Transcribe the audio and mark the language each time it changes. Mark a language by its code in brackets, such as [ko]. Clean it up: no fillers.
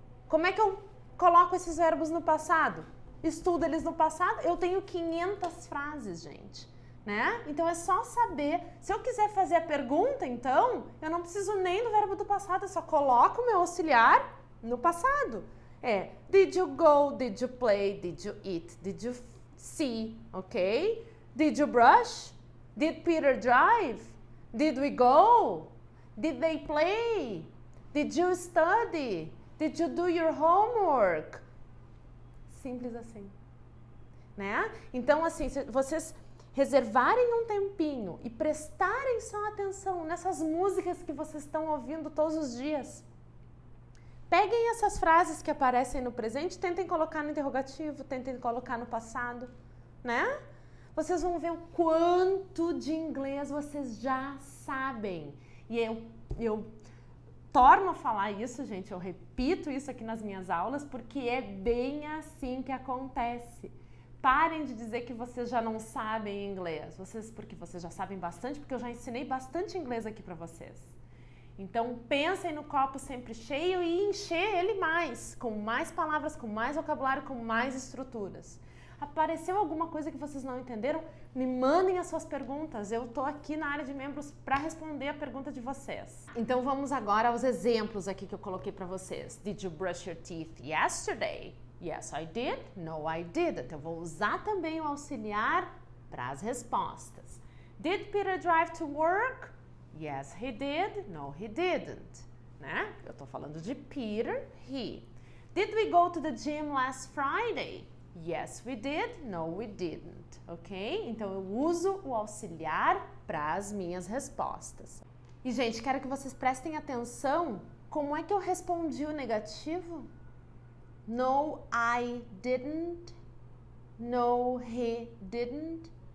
[pt] Como é que eu coloco esses verbos no passado? Estudo eles no passado, eu tenho 500 frases, gente, né? Então é só saber. Se eu quiser fazer a pergunta, então, eu não preciso nem do verbo do passado, eu só coloco o meu auxiliar no passado. [en] É, did you go, did you play, did you eat, did you see, ok? Did you brush? Did Peter drive? Did we go? Did they play? Did you study? Did you do your homework? [pt] Simples assim, né? Então, assim, se vocês reservarem um tempinho e prestarem só atenção nessas músicas que vocês estão ouvindo todos os dias. Peguem essas frases que aparecem no presente, tentem colocar no interrogativo, tentem colocar no passado, né? Vocês vão ver o quanto de inglês vocês já sabem. E eu torno a falar isso, gente, eu repito isso aqui nas minhas aulas, porque é bem assim que acontece. Parem de dizer que vocês já não sabem inglês, porque vocês já sabem bastante, porque eu já ensinei bastante inglês aqui para vocês. Então, pensem no copo sempre cheio e encher ele mais, com mais palavras, com mais vocabulário, com mais estruturas. Apareceu alguma coisa que vocês não entenderam? Me mandem as suas perguntas. Eu tô aqui na área de membros para responder a pergunta de vocês. Então, vamos agora aos exemplos aqui que eu coloquei para vocês. [en] Did you brush your teeth yesterday? Yes, I did. No, I didn't. [pt] Eu vou usar também o auxiliar para as respostas. [en] Did Peter drive to work? Yes, he did. No, he didn't. Né? [pt] Eu tô falando de Peter, he. [en] Did we go to the gym last Friday? Yes, we did. No, we didn't. Ok? [pt] Então, eu uso o auxiliar para as minhas respostas. E, gente, quero que vocês prestem atenção como é que eu respondi o negativo. [en] No, I didn't. No, he didn't.